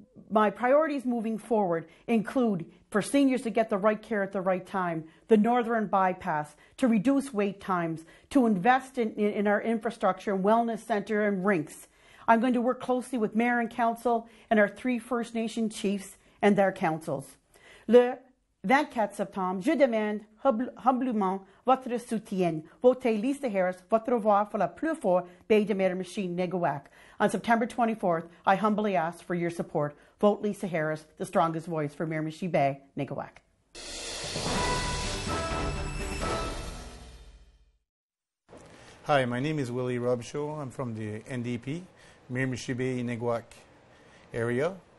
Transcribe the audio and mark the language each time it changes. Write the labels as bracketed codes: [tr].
[en] My priorities moving forward include for seniors to get the right care at the right time, the Northern Bypass, to reduce wait times, to invest in our infrastructure, wellness center, and rinks. I'm going to work closely with Mayor and Council and our 3 First Nation chiefs and their councils. [fr] Le 24 septembre, je demande humblement votre soutien. Votez Lisa Harris, votre voix pour la plus forte Bay de Miramichi, Nigawak. [en] On September 24th, I humbly ask for your support. Vote Lisa Harris, the strongest voice for Miramichi Bay, Nigawak. Hi, my name is Willie Robichaud. I'm from the NDP, Miramichi Bay, Nigawak area.